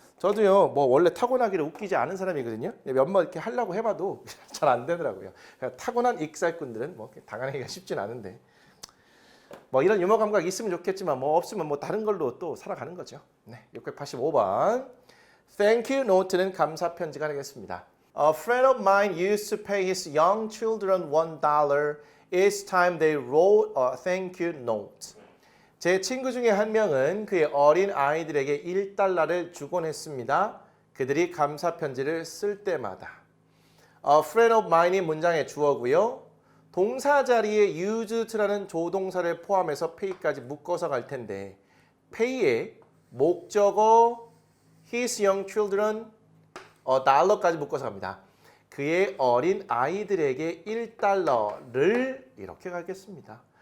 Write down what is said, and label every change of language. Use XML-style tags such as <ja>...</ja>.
<ko>저도요, 뭐 원래 타고나기를 웃기지 않은 사람이거든요. 몇 번 이렇게 하려고 해봐도 잘 안 되더라고요. 타고난 익살꾼들은 뭐 당하기가 쉽진 않은데, 뭐 이런 유머 감각이 있으면 좋겠지만 뭐 없으면 뭐 다른 걸로 또 살아가는 거죠. 네, 685번. Thank you note는 감사 편지가 되겠습니다.</ko> <en>A friend of mine used to pay his young children $1 each time they wrote a thank you note.</en> <ko>제 친구 중에 한 명은 그의 어린 아이들에게 $1를 주곤 했습니다. 그들이 감사 편지를 쓸 때마다.</ko> <en>A friend of mine</en> <ko>이 문장의 주어고요. 동사 자리에 use to라는 조동사를 포함해서 pay까지 묶어서 갈 텐데 pay의 목적어</ko> <en>his young children</en> <ko>$1까지 묶어서 갑니다. 그의 어린 아이들에게 $1를 이렇게 가겠습니다.</ko>